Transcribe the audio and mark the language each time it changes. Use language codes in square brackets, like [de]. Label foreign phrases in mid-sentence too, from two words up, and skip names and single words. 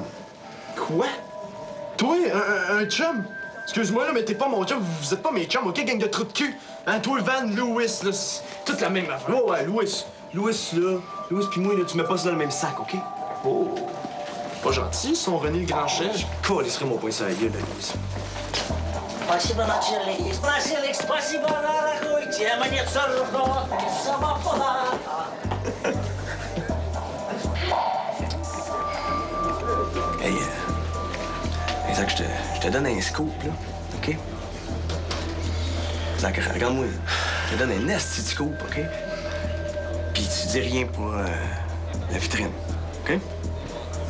[fr] Quoi? Toi, un chum? Excuse-moi, là, mais t'es pas mon chum. Vous êtes pas mes chums, OK, gang de trous de cul? Hein, toi, Van, Louis, là, c'est toute la même affaire. Ouais, Louis. Louis, là. Louis pis moi, là, tu mets pas ça dans le même sac, OK? Oh. Pas gentil, son René le grand chef. Colisserait mon poing sur la gueule, là, Louis. [ru] Спасибо, начальник. Спасибо, дорогой. Мне царапа, самопала. [fr] Hey, Zach, je te donne un scoop, là, OK? Zach, regarde-moi. Je te donne un esti de scoop, OK? Puis tu dis rien pour la vitrine, OK?